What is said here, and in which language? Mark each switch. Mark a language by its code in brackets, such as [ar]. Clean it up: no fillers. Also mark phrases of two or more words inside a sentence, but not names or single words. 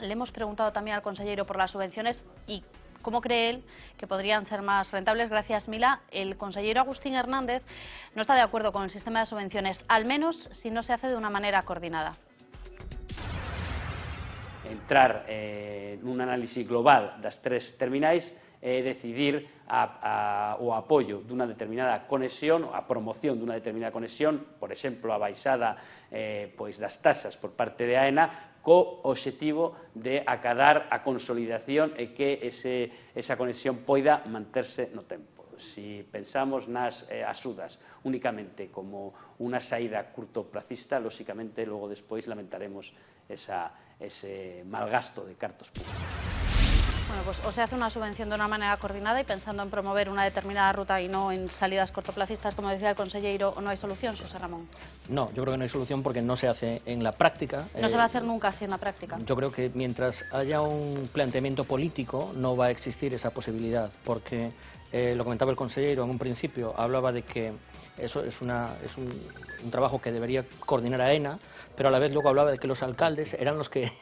[es] Le hemos preguntado también al consejero por las subvenciones y cómo cree él que podrían ser más rentables. Gracias, Mila. El consejero Agustín Hernández no está de acuerdo con el sistema de subvenciones, al menos si no se hace de una manera coordinada. [gl] Entrar en un análisis global das 3 terminais e decidir o apoio dunha determinada conexión, a promoción dunha determinada conexión, por exemplo, a baixada das taxas por parte de AENA, co obxectivo de acadar a consolidación e que esa conexión poida manterse no tempo. Si pensamos nas axudas únicamente como unha saída curtoplacista, lóxicamente, logo despois lamentaremos ese malgasto de cartos públicos. [es] Bueno, pues o se hace una subvención de una manera coordinada y pensando en promover una determinada ruta y no en salidas cortoplacistas, como decía el consejero, ¿o no hay solución, José Ramón? No, yo creo que no hay solución porque no se hace en la práctica. No se va a hacer nunca así en la práctica. Yo creo que mientras haya un planteamiento político no va a existir esa posibilidad, porque lo comentaba el consejero en un principio, hablaba de que eso es un trabajo que debería coordinar AENA, pero a la vez luego hablaba de que los alcaldes eran los que